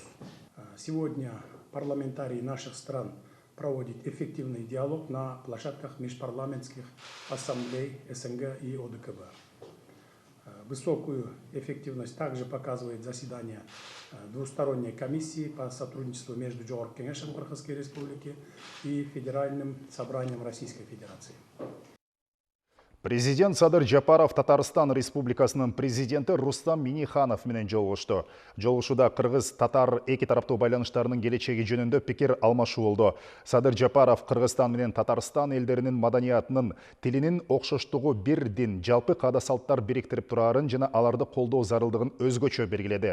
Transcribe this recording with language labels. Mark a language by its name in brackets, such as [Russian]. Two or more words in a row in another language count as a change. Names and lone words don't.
[Russian] Сегодня парламентарии наших стран проводят эффективный диалог на площадках межпарламентских ассамблей СНГ и ОДКБ. Высокую эффективность также показывает заседание двусторонней комиссии по сотрудничеству между Жогорку Кеңешем Кыргызской Республики и Федеральным собранием Российской Федерации. [Kyrgyz] Президент Садыр Жапаров Татарстан Республикасының президенті Рустам Минниханов менен жолугушты. Жолугушуда Кыргыз-Татар эки тараптуу байланыштарынын келечеги жөнүндө пикир алмашуу болду. Садыр Жапаров Кыргызстан менен Татарстан элдеринин маданиятынын, тилинин окшоштугу бир дин, жалпы каада салттар бириктирип турарын жана аларды колдоо зарылдыгын өзгөчө белгиледи.